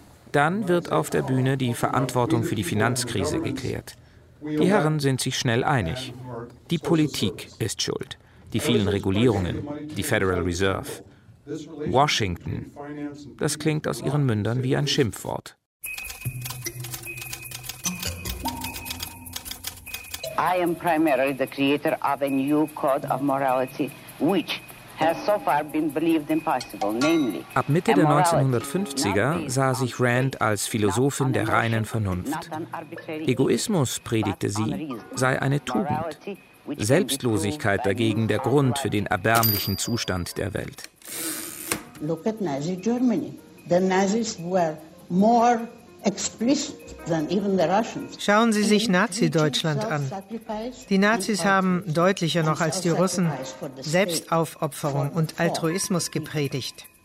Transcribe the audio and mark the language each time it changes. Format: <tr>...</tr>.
<de>Dann wird auf der Bühne die Verantwortung für die Finanzkrise geklärt. Die Herren sind sich schnell einig. Die Politik ist schuld. Die vielen Regulierungen, die Federal Reserve. Washington, das klingt aus ihren Mündern wie ein Schimpfwort.</de> <en>I am primarily the creator of a new code of morality, which has so far been believed impossible, namely.</en> <de>Ab Mitte der 1950er sah sich Rand als Philosophin der reinen Vernunft. Egoismus, predigte sie, sei eine Tugend. Selbstlosigkeit dagegen der Grund für den erbärmlichen Zustand der Welt.</de> <en>Look at Nazi Germany. The Nazis were more explicit than even the Russians.</en> <de>Schauen Sie sich Nazi-Deutschland an. Die Nazis haben deutlicher noch als die Russen Selbstaufopferung und Altruismus gepredigt.</de>